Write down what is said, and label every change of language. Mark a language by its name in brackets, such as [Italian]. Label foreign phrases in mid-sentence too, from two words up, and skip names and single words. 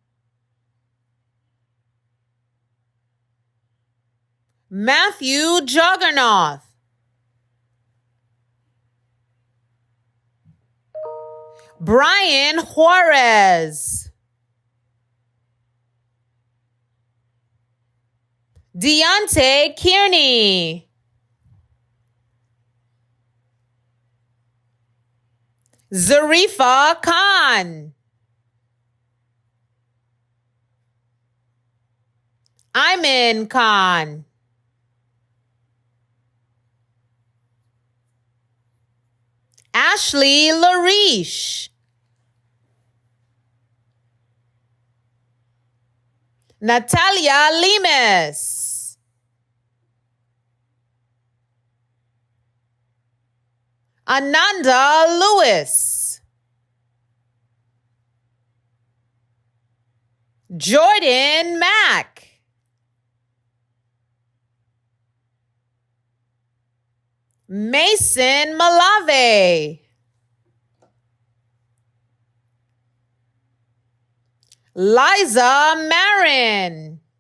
[English] Matthew Juggernaut, Brian Juarez, Deontay Kearney, Zarifa Khan, Ayman Khan, Ashley Larish, Natalia Lemus, Ananda Lewis, Jordan Mack, Mason Malave, Liza Marin,